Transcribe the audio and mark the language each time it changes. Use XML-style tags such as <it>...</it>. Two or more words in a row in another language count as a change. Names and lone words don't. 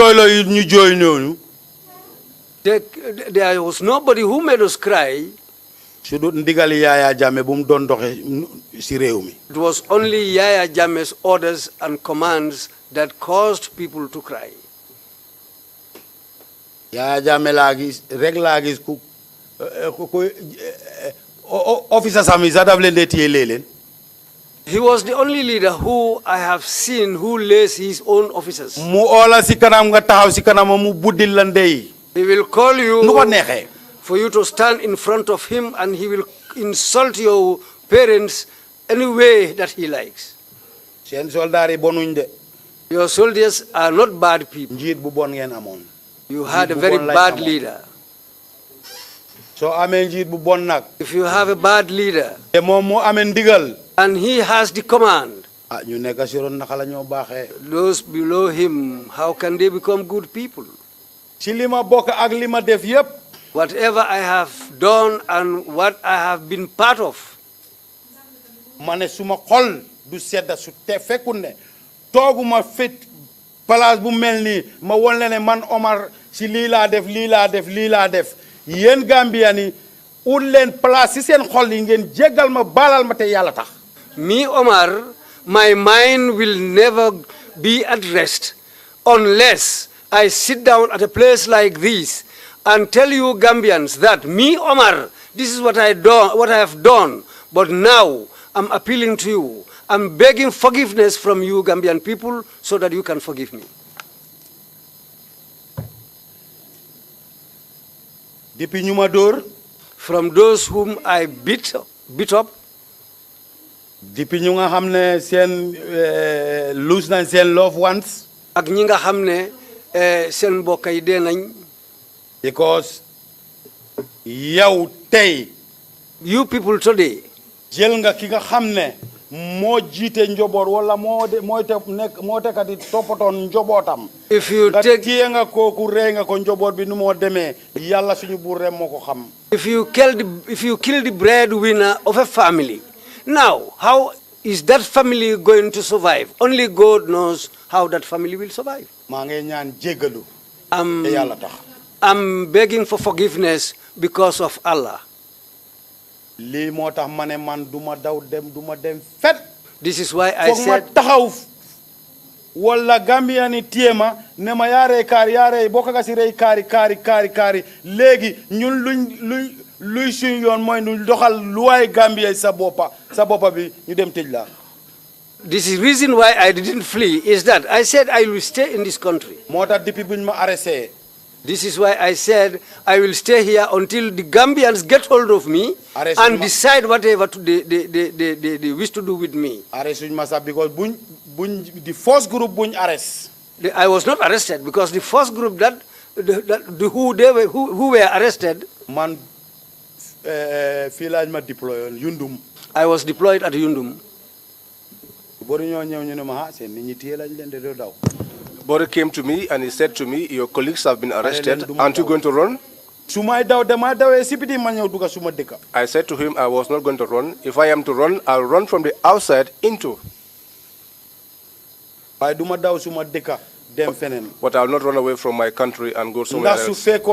<en>There was nobody who made us cry.</en> <wo>su du ndigali Yaya Jammeh bu mu doon doxe si réew mi.</wo> <en>It was only Yaya Jammeh's orders and commands that caused people to cry.</en> <wo>Yaya Jammeh laa gis rek laa gis ku officer sami sax daf leen dee téye leen.</wo> <en>He was the only leader who I have seen who lays his own officers.</en> <wo>mu oola si kanam nga taxaw si kanam mu buddil la ndey.</wo> <en>He will call you</en> <wo>nu ko neexee.</wo> <en>for you to stand in front of him, and he will insult your parents any way that he likes.</en> <wo>seen soldaar yi bonuñ de.</wo> <en>Your soldiers are not bad people.</en> <wo>njiit bu bon ngeen amoon.</wo> <en>You had a very bad leader.</en> <wo>soo amee njiit bu bon nag.</wo> <en>If you have a bad leader,</en> <wo>te moom moo amee ndigal.</wo> <en>and he has the command,</en> <wo>ñu nekk si ron naka la ñoo baaxee.</wo> <en>those below him, how can they become good people?</en> <wo>ci li ma bokk ak li ma def yépp.</wo> <en>Whatever I have done and what I have been part of,</en> <wo>ma ne suma xol du sedda su te fekkul ne tooguma fit place bu mel nii ma won la ne man Omar si lii laa def lii laa def lii laa def yéen Gambian yi ut leen place si seen xol yi ngeen jéggal ma baalal ma te yàlla tax.</wo> <en>me, Omar, my mind will never be at rest unless I sit down at a place like this and tell you Gambians that me, Omar, this is what I have done, but now I'm appealing to you. I'm begging forgiveness from you Gambian people so that you can forgive me.</en> <wo>depuis ñu ma dóor.</wo> <en>From those whom I beat up.</en> <wo>depuis ñu nga xam ne seen lose nañ seen</wo> <en>loved ones.</en> <wo>ak ñi nga xam ne seen mbokk yi dee nañ. because yow tey.</wo> <en>you people today.</en> <wo>jël nga ki nga xam ne moo jiite njoboot wala moo tekati toppatoon njobootam.</wo> <en>if you</en> <wo>nga</wo> <en>take</en> <wo>téye nga kooku rey nga ko njoboot bi nu moo demee yàlla suñu buur rek moo ko xam.</wo> <en>if you kill the breadwinner of a family, now how is that family going to survive? Only God knows how that family will survive.</en> <wo>maa ngi ñaan jéggalu.</wo> <en>I'm</en> <wo>te yàlla tax.</wo> <en>I'm begging for forgiveness because of Allah.</en> <wo>lii moo tax ma ne man duma daw dem duma dem fet.</wo> <en>This is why I</en> <wo>foog ma</wo> <en>said</en> <wo>taxaw wala Gambian yi téye ma ne ma yaaree kaari yaaree bokk nga si rey kaari léegi ñun luy suñu yoon mooy ñu doxal luwaay Gambia sa boppa bi ñu dem tëj la.</wo> <en>this is reason why I didn't flee is that I said I will stay in this country.</en> <wo>moo tax depuis buñ ma arrêté.</wo> <en>This is why I said I will stay here until the Gambians get hold of me and decide whatever they wish to do with me.</en> <wo>Arrest suñ ma sax</wo> <en>because the first group</en> <wo>buñ arrest.</wo> <en>I was not arrested because the first group who were arrested.</en> <wo>Man fii lañ ma deploy Yundum.</wo> <en>I was deployed at Yundum.</en> <wo>Bori ñoo ñëw ñu ne ma seen nit ñi téye lañ leen de doo daw.</wo> <en>Bori came to me and he said to me, your colleagues have been arrested. Aren't you going to run? I said to him, I was not going to run. If I am to run, I'll run from the outside into. But I'll not run away from my country and go somewhere else.</en>